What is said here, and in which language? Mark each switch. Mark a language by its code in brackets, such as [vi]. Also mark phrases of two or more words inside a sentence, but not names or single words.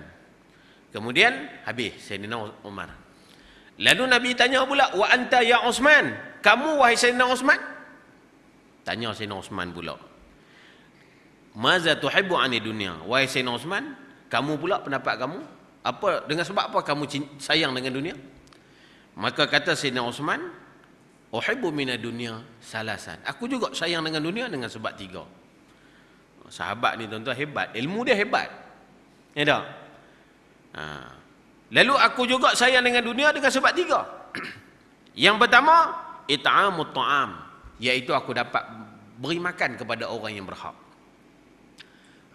[ms] Kemudian habis Sayyidina Umar. Lalu Nabi tanya pula, [ar] وأنت يا عثمان, [ms] kamu wahai Sayyidina Uthman? Tanya Sayyidina Uthman pula, [ar] ماذا تحب عن الدنيا, [ms] wahai Sayyidina Uthman, kamu pula pendapat kamu apa, dengan sebab apa kamu sayang dengan dunia? Maka kata Sayyidina Uthman, [ar] أحب من الدنيا ثلاثا, [ms] aku juga sayang dengan dunia dengan sebab 3. Sahabat ni tuan-tuan hebat, ilmu dia hebat. Ya tak? Lalu aku juga sayang dengan dunia dengan sebab 3. Yang pertama, [ar] إطعام الطعام, [ms] iaitu aku dapat beri makan kepada orang yang berhak.